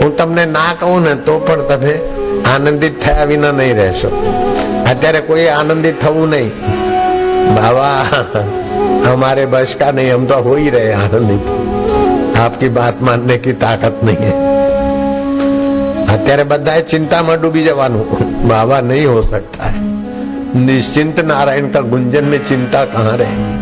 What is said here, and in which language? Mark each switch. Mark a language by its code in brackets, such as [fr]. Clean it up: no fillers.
[gu] હું તમને ના કહું ને તો પણ તમે આનંદિત થયા વિના નહીં રહેશો। અત્યારે કોઈ આનંદિત થવું નહીં। [hi] बाबा हमारे बस का नहीं, हम तो हो ही रहे आनंदित। आपकी बात मानने की ताकत नहीं है। [gu] અત્યારે બધાએ चिंताમાં डूबी જવાનું। [hi] बाबा नहीं हो सकता है। निश्चिंत नारायण का गुंजन में चिंता कहाँ रहे।